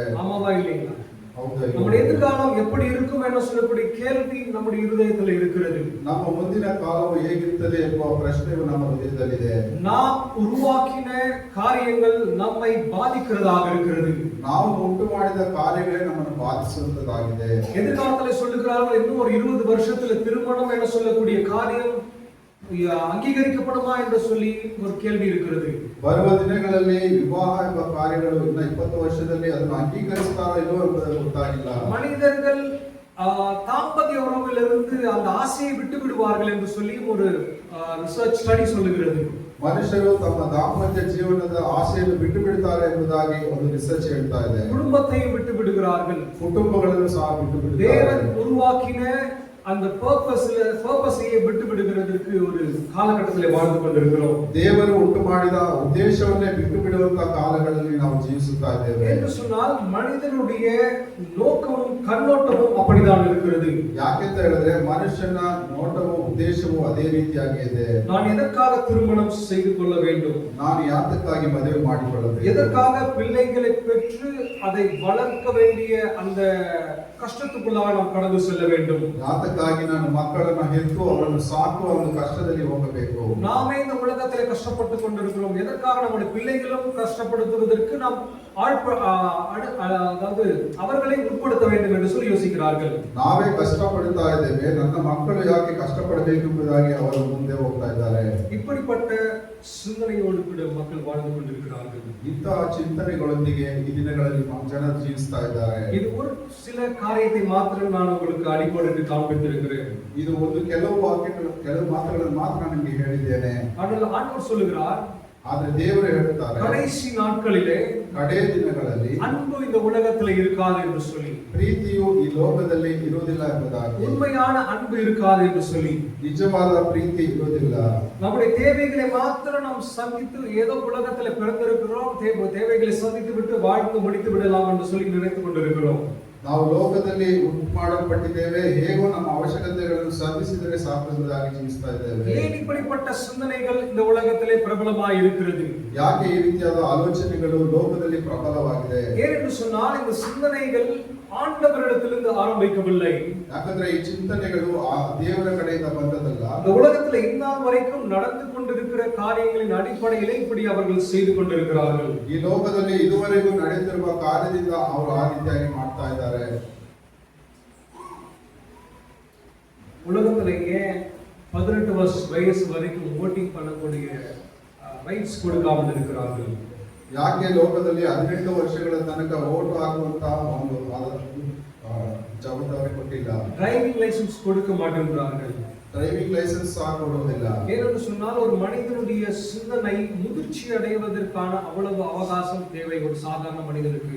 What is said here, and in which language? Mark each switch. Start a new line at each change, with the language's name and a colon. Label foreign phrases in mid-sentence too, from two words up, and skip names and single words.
Tamil: ஆமாவா இல்லைங்களா?
Kannada: ಹೌದಾ?
Tamil: நம்முடைய எதிர்காலம் எப்படி இருக்கும் என்ற சொல்லக்கூடிய கேள்வி நம்முடைய இருதயத்தில் இருக்கிறது.
Kannada: ನಮ್ಮ ಮುಂದಿನ ಕಾಲವು ಹೇಗಿರುತ್ತದೆ ಎಂಬ ಪ್ರಶ್ನೆಯು ನಮ್ಮ ಹೃದಯದಲ್ಲಿದೆ.
Tamil: நாம் உருவாக்கின காரியங்கள் நம்மை பாதிக்கிறதாக இருக்கிறது.
Kannada: ನಾವು ಉಂಟು ಮಾಡಿದ ಕಾರ್ಯಗಳೇ ನಮ್ಮನ್ನು ಬಾಧಿಸುವಂತದ್ದಾಗಿದೆ.
Tamil: எதிர்காலத்தில் சொல்லுகிறார்கள், இன்னும் ஒரு 20 வருஷத்துல திருமணம் என சொல்லக்கூடிய காரியம் ಅಂಗೀಕರಿಸப்படுமா என்று சொல்லி ஒரு கேள்வி இருக்கிறது.
Kannada: ಬರುವ ದಿನಗಳಲ್ಲಿ ವಿವಾಹ ಎಂಬ ಕಾರ್ಯಗಳು ಇನ್ನು 20 ವರ್ಷದಲ್ಲಿ ಅದನ್ನು ಅಂಗೀಕರಿಸುತ್ತಾರೋ ಇಲ್ಲವೋ ಎಂಬುದು ಗೊತ್ತಾಗಿಲ್ಲ.
Tamil: மனிதர்கள் தாம்பத்திய உறவிலிருந்து அந்த ஆசையை விட்டு விடுவார்கள் என்று சொல்லி ஒரு
English: research study
Tamil: சொல்லுகிறது.
Kannada: ಮನುಷ್ಯರು ತಮ್ಮ ದಾಂಪತ್ಯ ಜೀವನದ ಆಸೆಯನ್ನು ಬಿಟ್ಟು ಬಿಡುತ್ತಾರೆ ಎಂಬುದಾಗಿ ಒಂದು ರಿಸರ್ಚ್ ಹೇಳ್ತಾ ಇದೆ.
Tamil: குடும்பத்தையும் விட்டு விடுகிறார்கள்,
Kannada: ಕುಟುಂಬಗಳನ್ನು ಸಹ ಬಿಟ್ಟು ಬಿಡುತ್ತಾರೆ.
Tamil: தேவன் உருவாக்கின அந்த பர்பஸையே விட்டு விடுகிறதுக்கு ஒரு காலகட்டத்தில் வாழ்ந்து கொண்டிருக்கிறோம்.
Kannada: ದೇವರು ಉಂಟು ಮಾಡಿದ ಉದ್ದೇಶವನ್ನೇ ಬಿಟ್ಟು ಬಿಡುವಂತ ಕಾಲಗಳಲ್ಲಿ ನಾವು ಜೀವಿಸುತ್ತಾ ಇದ್ದೇವೆ.
Tamil: என்று சொன்னால் மனிதனுடைய நோக்கமும் கண்ணோட்டமும் அப்படிதான் இருக்கிறது.
Kannada: ಯಾಕೆಂತ ಹೇಳಿದ್ರೆ ಮನುಷ್ಯನ ನೋಟವು ಉದ್ದೇಶವು ಅದೇ ರೀತಿಯಾಗಿ ಇದೆ.
Tamil: நான் எதற்காக திருமணம் செய்து கொள்ள வேண்டும்,
Kannada: ನಾನು ಯಾತಕ್ಕಾಗಿ ಮದುವೆ ಮಾಡಿಕೊಳ್ಳಬೇಕು,
Tamil: எதற்காக பிள்ளைகளை பெற்று அதை வளர்க்க வேண்டிய அந்த கஷ்டத்துக்குள்ளாக நாம் கடந்து செல்ல வேண்டும்,
Kannada: ಯಾತಕ್ಕಾಗಿ ಎರಡನೇದಾಗಿ ನಾನು ಮಕ್ಕಳನ್ನು ಹೆತ್ತು ಅವರನ್ನು ಸಾಕುವ ಒಂದು ಕಷ್ಟದಲ್ಲಿ ಹೋಗಬೇಕು.
Tamil: நாமே இந்த உலகத்திலே கஷ்டப்பட்டு கொண்டிருக்கிறோம். எதற்காக நம்முடைய பிள்ளைகளும் கஷ்டப்படுத்துவதற்கு நாம் அதாவது அவர்களை உட்படுத்த வேண்டும் என்று சொல்லி யோசிக்கிறார்கள்.
Kannada: ನಾವೇ ಕಷ್ಟಪಡ್ತಾ ಇದ್ದೇವೆ, ನನ್ನ ಮಕ್ಕಳು ಯಾಕೆ ಕಷ್ಟಪಡಬೇಕು ಎಂಬುದಾಗಿ ಅವರು ಮುಂದೆ ಹೋಗ್ತಾ ಇದ್ದಾರೆ.
Tamil: இப்படிப்பட்ட சிந்தனையோடு கூட மக்கள் வாழ்ந்து கொண்டிருக்கிறார்கள்.
Kannada: ಇಂತಹ ಚಿಂತನೆಗಳೊಂದಿಗೆ ಈ ದಿನಗಳಲ್ಲಿ ಜನರು ಜೀವಿಸ್ತಾ ಇದ್ದಾರೆ.
Tamil: இது ஒரு சில காரியத்தை மாத்திரம் நான் உங்களுக்கு அடிக்கோடிட்டு காண்பித்திருக்கிறேன்.
Kannada: ಇದು ಒಂದು ಕೆಲವು ಮಾತುಗಳನ್ನು ಮಾತ್ರ ನಾನು ನಿಮಗೆ ಹೇಳಿದ್ದೇನೆ.
Tamil: ஆனால் ஆண்டவர் சொல்லுகிறார்,
Kannada: ಆದ್ರೆ ದೇವರು ಹೇಳ್ತಾರೆ,
Tamil: கடைசி நாட்களிலே
Kannada: ಕಡೇ ದಿನಗಳಲ್ಲಿ
Tamil: அன்பு இந்த உலகத்தில் இருக்காது என்று சொல்லி,
Kannada: ಪ್ರೀತಿಯು ಈ ಲೋಕದಲ್ಲಿ ಇರುವುದಿಲ್ಲ ಎಂಬುದಾಗಿ,
Tamil: உண்மையான அன்பு இருக்காது என்று சொல்லி,
Kannada: ನಿಜವಾದ ಪ್ರೀತಿ ಇರುವುದಿಲ್ಲ.
Tamil: நம்முடைய தேவைகளை மாத்திரம் நாம் சந்தித்து ஏதோ உலகத்தில் பிறந்திருக்கிறோம், தேவைகளை சந்தித்து விட்டு வாழ்ந்து முடித்து விடலாம் என்று சொல்லி நினைத்துக் கொண்டிருக்கிறோம்.
Kannada: ನಾವು ಲೋಕದಲ್ಲಿ ಉಂಟು ಮಾಡಲ್ಪಟ್ಟಿದ್ದೇವೆ, ಹೇಗೋ ನಮ್ಮ ಅವಶ್ಯಕತೆಗಳನ್ನು ಸಾಧಿಸಿದರೆ ಸಾಕು ಎಂಬುದಾಗಿ ಜೀವಿಸ್ತಾ ಇದ್ದೇವೆ.
Tamil: ஏன் இப்படிப்பட்ட சிந்தனைகள் இந்த உலகத்திலே பிரபலமாய் இருக்கிறது?
Kannada: ಯಾಕೆ ಈ ರೀತಿಯಾದ ಆಲೋಚನೆಗಳು ಲೋಕದಲ್ಲಿ ಪ್ರಬಲವಾಗಿದೆ?
Tamil: ஏனென்று சொன்னால் இந்த சிந்தனைகள் ஆண்டவரிடத்திலிருந்து ஆரம்பிக்கவில்லை.
Kannada: ಯಾಕಂದ್ರೆ ಈ ಚಿಂತನೆಗಳು ಆ ದೇವರ ಕಡೆಯಿಂದ ಬಂದದಲ್ಲ.
Tamil: இந்த உலகத்தில் இந்நாள் வரைக்கும் நடந்து கொண்டிருக்கிற காரியங்களின் அடிப்படையிலே இப்படி அவர்கள் செய்து கொண்டிருக்கிறார்கள்.
Kannada: ಈ ಲೋಕದಲ್ಲಿ ಇದುವರೆಗೂ ನಡೆದಿರುವ ಕಾರ್ಯದಿಂದ ಅವರು ಆ ರೀತಿಯಾಗಿ ಮಾಡ್ತಾ ಇದ್ದಾರೆ.
Tamil: உலகத்திலேயே 18 வயசு வரைக்கும் ஓட்டிங் பண்ணக்கூடிய ரைட்ஸ் கொடுக்காமல் இருக்கிறார்கள்.
Kannada: ಯಾಕೆ ಲೋಕದಲ್ಲಿ 18 ವರ್ಷಗಳ ತನಕ ಓಟ್ ಹಾಕುವಂತ ಒಂದು ಜವಾಬ್ದಾರಿ ಕೊಟ್ಟಿಲ್ಲ?
English: driving license
Tamil: கொடுக்க மாட்டேங்கிறார்கள்.
English: driving license
Kannada: ಸಹ ಕೊಡುವುದಿಲ್ಲ.
Tamil: ஏனென்று சொன்னால் ஒரு மனிதனுடைய சிந்தனை முதிர்ச்சி அடைவதற்கான அவ்வளவு அவகாசம் தேவை ஒரு சாதாரண மனிதனுக்கு.